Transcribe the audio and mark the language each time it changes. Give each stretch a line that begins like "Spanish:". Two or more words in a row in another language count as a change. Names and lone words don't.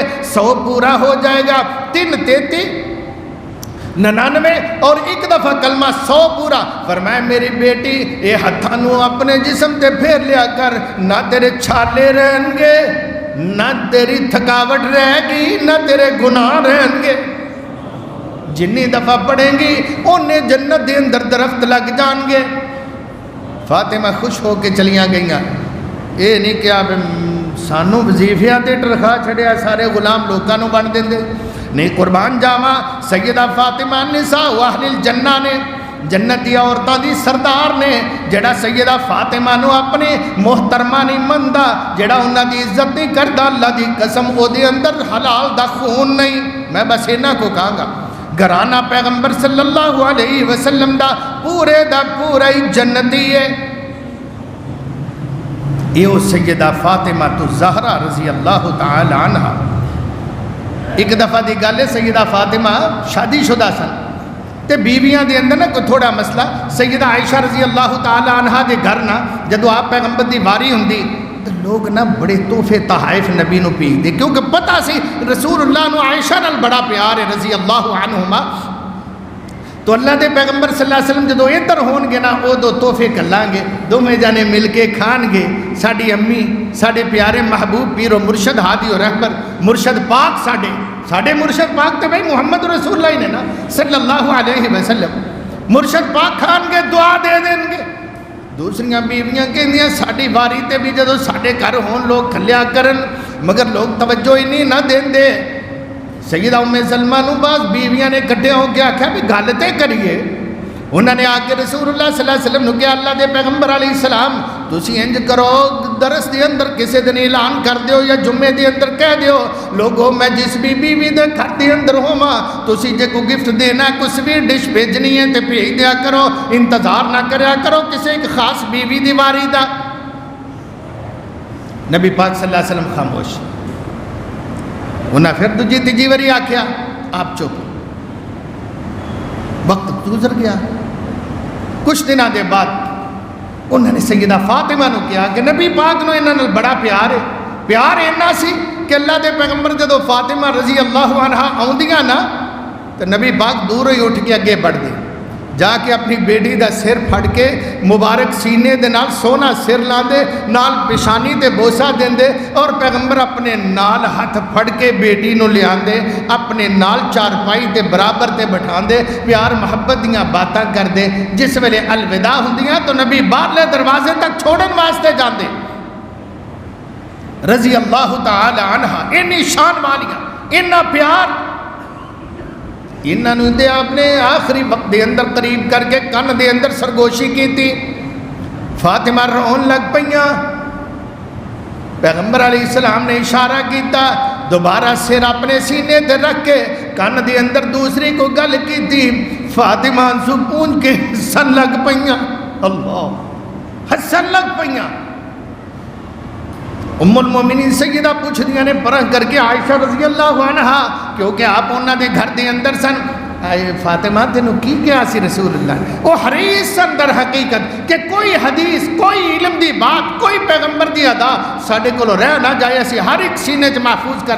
Urdu: 100 پورا ہو جائے گا 3 33 99 اور ایک دفعہ کلمہ 100 پورا فرمایا
Punjabi: میری بیٹی اے ہتھانو اپنے جسم تے پھیر لیا کر نہ تیرے چھالے رہن گے نہ تیری تھکاوٹ رہے گی نہ تیرے گناہ رہن گے جنی دفعہ پڑھیں گی انہیں جنت دے اندر درخت لگ جان گے فاطمہ خوش ہو کے چلیاں گئیاں اے نہیں کہ آپ سانو وظیفیاں تے ٹرخا چھڑیا سارے غلام لوکاں نو بن دیندے نہیں قربان جاواں سیدہ فاطمہ نساء و اہل الجنہ نے جنتی عورتاں دی سردار نے جڑا سیدہ فاطمہ نو اپنے محترمہ نہیں مندہ جڑا انہاں دی عزت نہیں کردا اللہ دی قسم او دے اندر حلال دا خون نہیں میں بس انہاں کو کہاں گا گھرانہ پیغمبر
Arabic: صلی اللہ علیہ وسلم
Punjabi: دا پورا ہی جنتی ہے یہ سیدہ فاطمہ تو زہرہ
Arabic: رضی اللہ تعالی عنہ
Punjabi: ایک دفعہ دی گالے سیدہ فاطمہ شادی شدہ سن تے بیویاں دے اندر نا کوئی تھوڑا مسئلہ سیدہ عائشہ
Arabic: رضی اللہ تعالی عنہ
Punjabi: دے گھر نا جدو آپ پیغمبر دی واری ہوندی لوگ نا بڑے تحفے تحائف نبی نو بھیجتے کیونکہ پتہ سی رسول اللہ نو عائشہ نال بڑا پیار ہے
Arabic: رضی اللہ عنہما.
Punjabi: تو اللہ دے پیغمبر
Arabic: صلی اللہ علیہ وسلم
Punjabi: جدو ادھر ہون گے نا وہ دو تحفے کلان گے دوویں جانے مل کے کھان گے. ساڈی امی ساڈے پیارے محبوب پیر و مرشد ہادی و رہبر مرشد پاک ساڈے مرشد پاک تے بھائی محمد رسول اللہ ہی نے نا
Arabic: صلی اللہ علیہ وسلم.
Punjabi: مرشد پاک کھان گے دعا دے دیں گے. دوسریاں بیویاں کہندیاں ساڈی واری تے بھی جدو ساڈے گھر ہون لوگ کھلیا کرن مگر لوگ توجہ ہی نہیں نہ دیندے. سیدہ ام سلمہ نو بعض بیویاں نے کٹھے ہو کے آکھیا بھی گل تے کریے. انہوں نے آ کے رسول اللہ
Arabic: صلی اللہ علیہ وسلم
Punjabi: نے کہا اللہ دے پیغمبر
Arabic: علیہ السلام
Punjabi: تسی انج کرو درس دے اندر کسے دن اعلان کر دیو یا جمعے دے اندر کہہ دیو لوگوں میں جس بھی بیوی دے گھر دے اندر ہوواں تسی جے کو گفٹ دینا ہے کوئی
English: sweet dish
Punjabi: بھیجنی ہے تے بھیج دیا کرو انتظار نہ کریا کرو کسے ایک خاص بیوی دی واری دا. نبی پاک
Arabic: صلی اللہ علیہ وسلم
Punjabi: خاموش. انہاں پھر دوجی تیجی واری آکھیا آپ چپ. وقت گزر گیا. کچھ دنوں دے بعد انہوں نے سیدہ فاطمہ نو کہا کہ نبی پاک نو انہاں نال بڑا پیار اینا سی کہ اللہ دے پیغمبر جدو فاطمہ
Arabic: رضی اللہ عنہ
Punjabi: آوندیاں نا تو نبی پاک دور ہی اٹھ کے اگے بڑھ دے جا کے اپنی بیٹی دا سر پھڑ کے مبارک سینے دے نال سونا سر لاندے نال پیشانی تے بوسا دیندے اور پیغمبر اپنے نال ہاتھ پھڑ کے بیٹی نو لے آندے اپنے نال چارپائی تے برابر تے بٹھاندے پیار محبت دیاں باتاں کر دے. جس ویلے الوداع ہوندیاں تو نبی باہرلے دروازے تک چھوڑن واسطے جاندے
Arabic: رضی اللہ تعالی عنہ.
Punjabi: انی شان والیاں اتنا پیار انہوں نے اپنے آخری وقت دے اندر قریب کر کے کن دے اندر سرگوشی کی تھی. فاطمہ رون لگ پئیاں. پیغمبر
Arabic: علیہ السلام
Punjabi: نے اشارہ کیتا دوبارہ سر اپنے سینے تے رکھ کے کن دے اندر دوسری کو گل کی تھی. فاطمہ انسو پونج کے ہسن لگ پئیاں. اللہ ہسن لگ پئیاں. ام المومنین سیدہ پوچھ دیا نے پرہ کر کے عائشہ
Arabic: رضی اللہ عنہ
Punjabi: کیونکہ آپ انہاں دے گھر دے اندر سن فاطمہ تینوں کی کیا سی رسول اللہ وہ حریص سن در حقیقت کہ کوئی حدیث کوئی علم دی بات کوئی پیغمبر دی ادا ساڑھے کو رہ نہ جائے اسی ہر ایک سینے چ محفوظ کر.